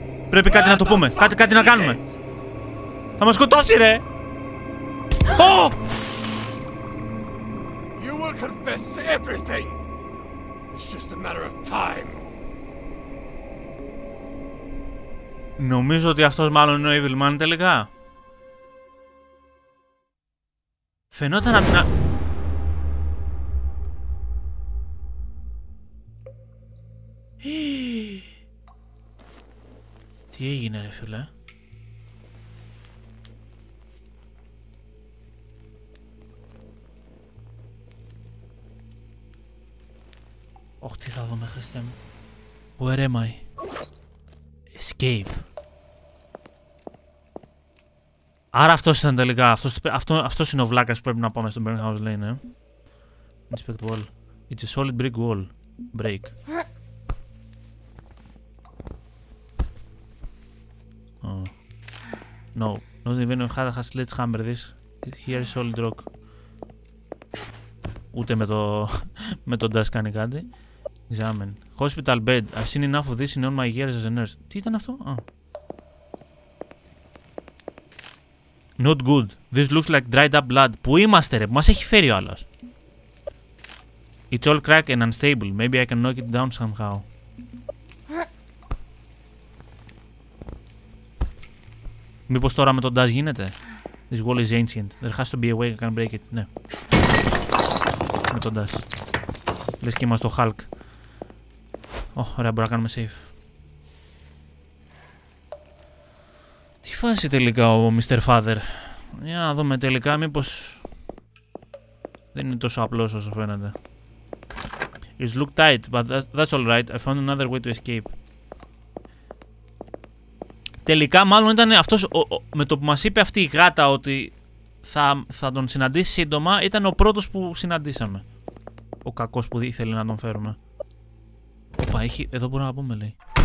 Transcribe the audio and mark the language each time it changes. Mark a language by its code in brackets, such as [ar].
[el] Πρέπει κάτι να το πούμε. Κάτι να κάνουμε. Θα μας σκοτώσει, ρε. Oh! [en] You will confess everything. It's just a matter of time. [el] Νομίζω ότι αυτός μάλλον είναι ο Evil Man τελικά. Φαινόταν να μην... Τι έγινε, ρε φίλε? Όχι, τι θα δούμε, Χριστέ μου. [en] Where am I? Escape. [el] Άρα αυτός ήταν τελικά. Αυτός είναι ο βλάκας που πρέπει να πάμε στο Burnhouse, λέει, ναι. [en] Inspect wall. It's a solid brick wall. Break. Oh. No. Not even a sledgehammer this. Here is solid rock. [el] Ούτε με το dash κάνει κάτι. [en] Examine. Hospital bed. I've seen enough of this in all my years as a nurse. [el] Τι ήταν αυτό? [en] Not good. This looks like dried up blood. [el] Πού είμαστε, ρε? Που μας έχει φέρει ο άλλος. [en] It's all cracked and unstable. Maybe I can knock it down somehow. [el] Μήπως τώρα με τον dash γίνεται? [en] This wall is ancient. There has to be a way I can break it. [el] Ναι. Με τον dash. Λες και είμαστε το Hulk. Ωραία, μπορούμε να κάνουμε save. Τι φάση τελικά ο Mr. Father? Για να δούμε τελικά μήπως δεν είναι τόσο απλός όσο φαίνεται. [en] It look tight, but that's alright. I found another way to escape. [el] Τελικά μάλλον ήταν αυτός, με το που μας είπε αυτή η γάτα ότι θα τον συναντήσει σύντομα, ήταν ο πρώτος που συναντήσαμε. Ο κακός που ήθελε να τον φέρουμε. Οπα, εδώ μπορούμε να πούμε, λέει.